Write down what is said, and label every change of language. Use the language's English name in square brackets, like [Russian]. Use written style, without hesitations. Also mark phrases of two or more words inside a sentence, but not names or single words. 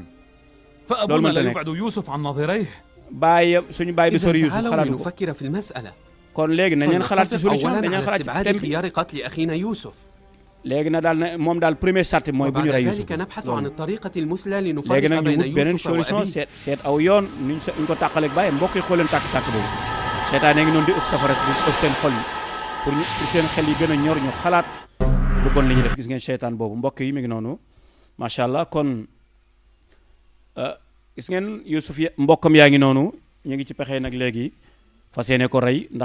[Arabic] فأبونا لا يبعد يوسف عن نظيريه. إذن تعالوا لنفكر في المسألة. فنتفق أولا على استبعاد خيار قتل أخينا يوسف. وبعد ذلك نبحث عن الطريقة المثلى لنفرق بين يوسف وأبيه. [Wolof] seytaane ngi noonu di ëpp safara di ëpp seen xol yi pour seen xel yi gën a ñor ñu xalaat lu bon li ñu def. Gis ngeen seytaan boobu mbokk yi mi ngi noonu [Arabic] ما شاء الله. [Wolof] kon gis ngeen Yuusuf mbokkam yaa ngi noonu ñu ngi ci pexe nag léegi fas yéene ko rey ndax